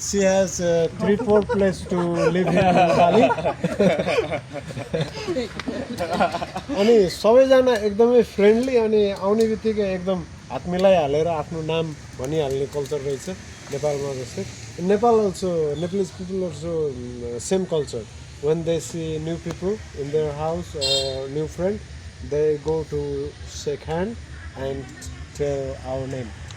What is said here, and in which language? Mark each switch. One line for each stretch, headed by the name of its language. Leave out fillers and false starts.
English: She has 3-4 place to live in Nepali.
Nepali: अनि सबैजना एकदमै फ्रेन्डली अनि आउने बित्तिकै एकदम हात मिलाइहालेर आफ्नो नाम भनिहाल्ने कल्चर रहेछ नेपालमा जस्तै।
English: Nepal also Nepalese people also same culture. When they see new people in their house or new friend, they go to shake hand and tell our name.